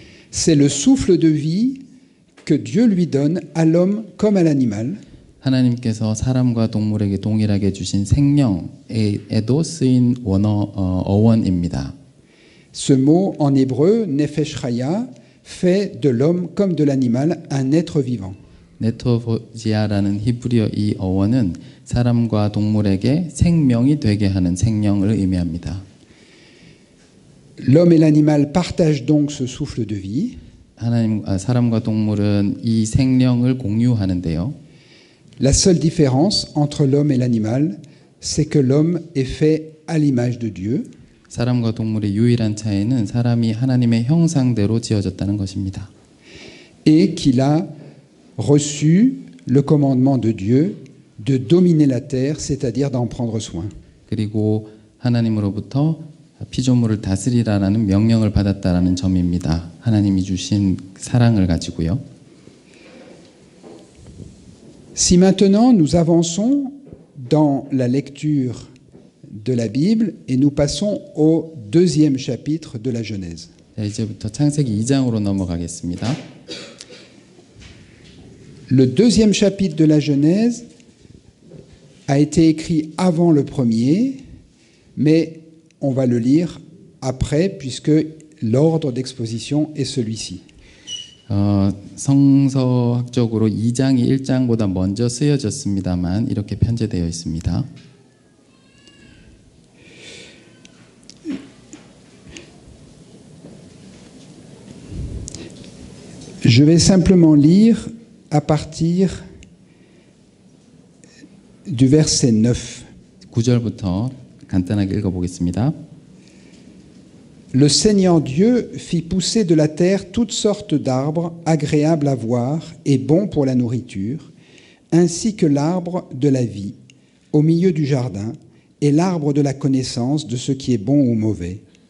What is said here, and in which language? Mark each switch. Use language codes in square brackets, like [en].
[fr] C'est le souffle de vie que Dieu lui donne à l'homme comme à l'animal. [ko] 하나님께서 사람과 동물에게 동일하게 주신 생명에도 쓰인 어원입니다. [fr] Ce mot en hébreu, nefesh chaya, fait de l'homme comme de l'animal un être vivant. [ko] 네토지아라는 히브리어 이 어원은 사람과 동물에게 생명이 되게 하는 생명을 의미합니다. [fr] L'homme et l'animal partagent donc ce souffle de vie. [ko] 사람과 동물은 이 생명을 공유하는데요. [fr] La seule différence entre l'homme et l'animal, c'est que l'homme est fait à l'image de Dieu. [ko] 사람과 동물의 유일한 차이는 사람이 하나님의 형상대로 지어졌다는 것입니다. [fr] Et qu'il a reçu le commandement de Dieu de dominer la terre, c'est-à-dire d'en prendre soin. [ko] 그리고 하나님으로부터 피조물을 다스리라라는 명령을 받았다라는 점입니다. 하나님이 주신 사랑을 가지고요. [fr] Si maintenant nous avançons dans la lecture de la Bible et nous passons au deuxième chapitre de la Genèse. [ko] 자, 이제부터 창세기 2장으로 넘어가겠습니다. [fr] Le deuxième chapitre de la Genèse a été écrit avant le premier, mais on va le lire après puisque l'ordre d'exposition est celui-ci. [ko] 성서학적으로 2장이 1장보다 먼저 쓰여졌습니다만 이렇게 편제되어 있습니다. [fr] Je vais simplement lire à partir du verset 9. [ko] 9절부터 간단하게 읽어보겠습니다. [fr] Le Seigneur Dieu fit pousser de la terre toutes sortes d'arbres agréables à voir et bons pour la nourriture, ainsi que l'arbre de la vie au milieu du jardin et l'arbre de la connaissance de ce qui est bon ou mauvais.